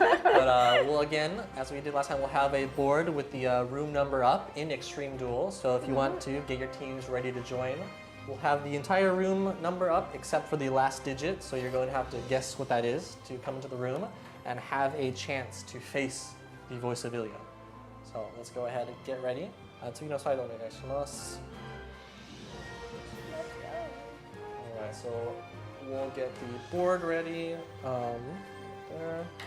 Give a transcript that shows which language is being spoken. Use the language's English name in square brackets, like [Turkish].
[English] But we'll again, as we did last time, we'll have a board with the room number up in Extreme Duel. So if you want to get your teams ready to join, we'll have the entire room number up except for the last digit. So you're going to have to guess what that is to come into the room and have a chance to face the voice of Ilya. So let's go ahead and get ready. [Japanese] 次のサイドお願いします。 [English] Alright, so we'll get the board ready. There.